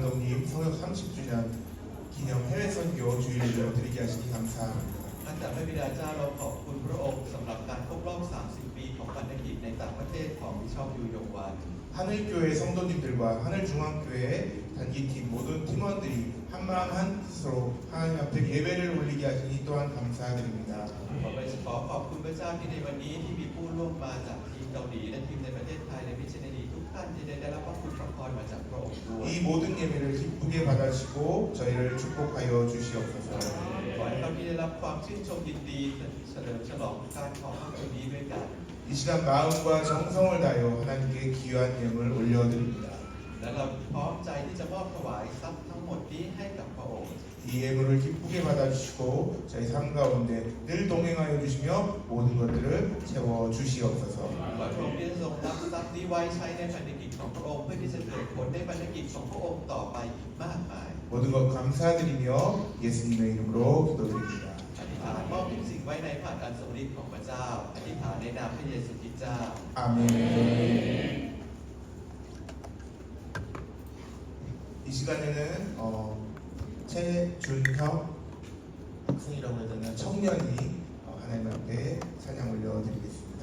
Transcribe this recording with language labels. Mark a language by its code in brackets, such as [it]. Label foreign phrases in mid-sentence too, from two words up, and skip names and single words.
[ko] 장로님 성역 30주년 기념 해외 선교 주일을 드리게 하시니 감사합니다. [th] อาจารย์พระบิดาเจ้าเราขอบคุณพระองค์สำหรับการครบรอบ 30 ปีของพันธกิจในต่างประเทศของบิชอปยูยงวัน [ko] 하늘교회 성도님들과 하늘중앙교회 단기팀 모든 팀원들이 한마음 한뜻으로 하나님 앞에 예배를 올리게 하시니 또한 감사드립니다. [th] ขอขอบคุณพระเจ้าที่ในวันนี้ที่มีผู้ร่วมมาจากทีมเกาหลีและทีมในประเทศไทยและมิชชันนารีทุกท่านที่ได้รับพระคุณพระพรมาจากพระองค์ด้วย [ko] 이 모든 예배를 기쁘게 받아주시고 저희를 축복하여 주시옵소서. [th] ขอให้เราที่ได้รับความชื่นชมยินดีเฉลิมฉลองการของพระองค์นี้ด้วยกัน [ko] 이 시간 마음과 정성을 다하여 하나님께 귀한 예물을 올려드립니다. [th] และเราพร้อมใจที่จะมอบถวายทรัพย์ทั้งหมดนี้ให้กับพระองค์ [ko] 이 예물을 기쁘게 받아주시고 저희 삶 가운데 늘 동행하여 주시며 모든 것들을 채워 주시옵소서. [th] ขอพระองค์ที่ทรงรับทรัพย์นี้ไว้ใช้ในพันธกิจของพระองค์เพื่อที่จะเกิดผลในพันธกิจของพระองค์ต่อไปอีกมากมาย [ko] 모든 것 감사드리며 예수님의 이름으로 기도드립니다. [th] อธิษฐานมอบทุกสิ่งไว้ในพระอันทรงฤทธิ์ของพระเจ้าอธิษฐานในนามพระเยซูคริสต์เจ้า [ko] 아멘. 이 시간에는 최준혁 학생이라고 해야 되나 청년이 하나님 앞에 찬양 올려드리겠습니다.